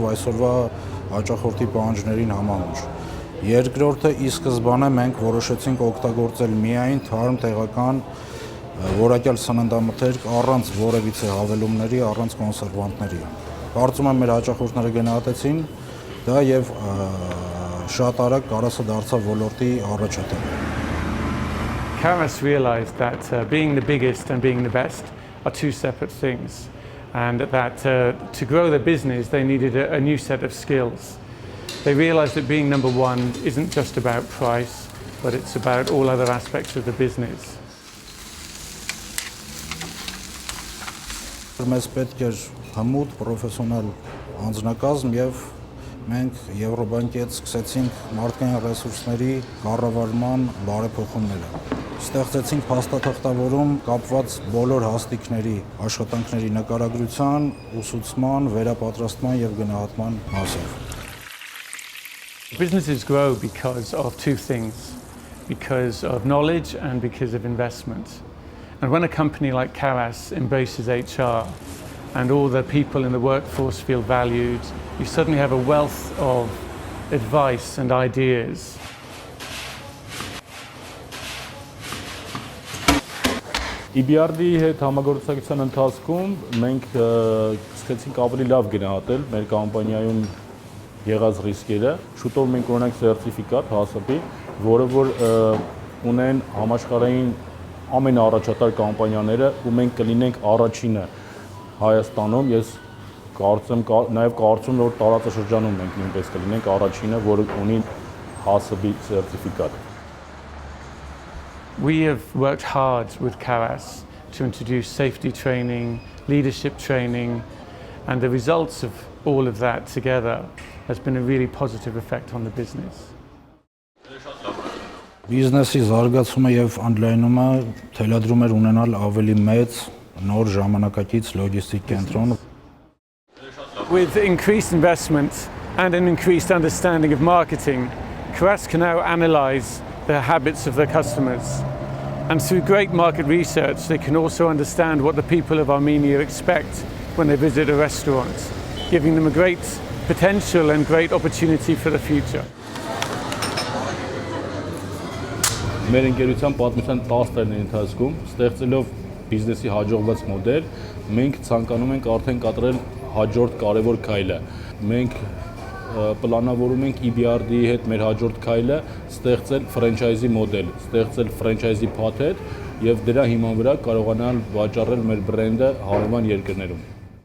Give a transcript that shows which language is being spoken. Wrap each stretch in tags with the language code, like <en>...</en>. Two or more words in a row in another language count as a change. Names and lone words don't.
<hy>այսօրվա հաճախորդի պահանջներին համահունչ։ Երկրորդը ի սկզբանե մենք որոշեցինք օգտագործել միայն թարմ տեղական որակյալ սննդամթերք առանց որևիցե հավելումների, առանց կոնսերվանտների։ Կարծում եմ մեր հաճախորդները գնահատեցին դա եւ շատ արագ Կարասը դարձավ ոլորտի առաջատերը։</hy> <en>Karas realized that being the biggest and being the best are two separate things, and that to grow their business they needed a new set of skills. They realized that being number one isn't just about price, but it's about all other aspects of the business.</en> <hy>Մեզ պետք էր հմուտ, պրոֆեսիոնալ անձնակազմ եւ մենք Եվրոբանկի հետ սկսեցինք մարդկային ռեսուրսների կառավարման բարեփոխումները։ Ստեղծեցինք փաստաթղթավորում կապված բոլոր հաստիկների աշխատանքների նկարագրության, ուսուցման, վերապատրաստման եւ գնահատման մասով։</hy> <en>Businesses grow because of two things, because of knowledge and because of investment. And when a company like Karas embraces HR and all the people in the workforce feel valued, you suddenly have a wealth of advice and ideas.</en> <hy>EBRD-ի հետ համագործակցության ընթացքում մենք սկսեցինք ավելի լավ գնահատել մեր կամպանիայում եղած ռիսկերը։ Շուտով մենք ունենք սերտիֆիկատ HACCP, որը որ ունեն համաշխարհային ամենաառաջատար կամպանիաները, ու մենք կլինենք առաջինը Հայաստանում, ես կարծում որ տարածաշրջանում մենք նույնպես կլինենք առաջինը, որը ունի HACCP սերտիֆիկատ։</hy> <en>We have worked hard with Karas to introduce safety training, leadership training, and the results of all of that together has been a really positive effect on the business.</en> <hy>Բիզնեսի զարգացումը եւ ընդլայնումը թելադրում էր ունենալ ավելի մեծ նոր ժամանակակից լոգիստիկ կենտրոն։</hy> <en>With increased investment and an increased understanding of marketing, Karas can now analyze the habits of their customers. And through great market research, they can also understand what the people of Armenia expect when they visit a restaurant, giving them a great potential and great opportunity for the future.</en> <hy>Մեր ընկերության պատմության 10 տարիների ընթացքում ստեղծելով բիզնեսի հաջողված մոդել, մենք ցանկանում ենք արդեն կատարել հաջորդ կարևոր քայլը։ Մենք պլանավորում ենք EBRD-ի հետ մեր հաջորդ քայլը ստեղծել ֆրանչայզի մոդել, ստեղծել ֆրանչայզի փաթեթ եւ դրա հիման վրա կարողանալ վաճառել մեր բրենդը հարևան երկրներում։</hy>